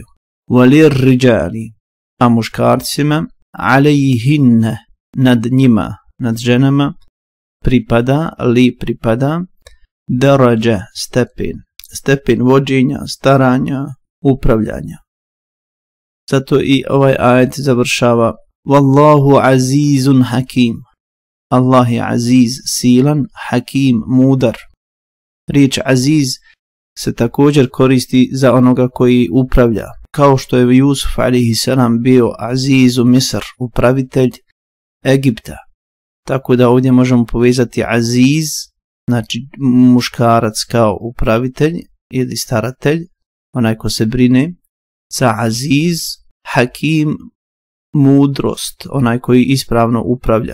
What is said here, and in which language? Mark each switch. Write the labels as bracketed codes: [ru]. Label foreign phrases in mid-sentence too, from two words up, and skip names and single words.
[ar] وللرجال, [bs] a muškarcima, alejhinne, nad njima, nad ženama, pripada, darađa, stepen vođenja, staranja, upravljanja. Zato i ovaj ajet završava [ar] والله عزيز حكيم. [bs] Allah je aziz, silan, hakim, mudar. Riječ aziz se također koristi za onoga koji upravlja. Kao što je Jusuf a.s. bio [ar] عزيز مصر, [bs] upravitelj Egipta. Tako da ovdje možemo povezati aziz, znači muškarac kao upravitelj ili staratelj, onaj ko se brine, sa aziz, hakim, mudrost, onaj koji ispravno upravlja.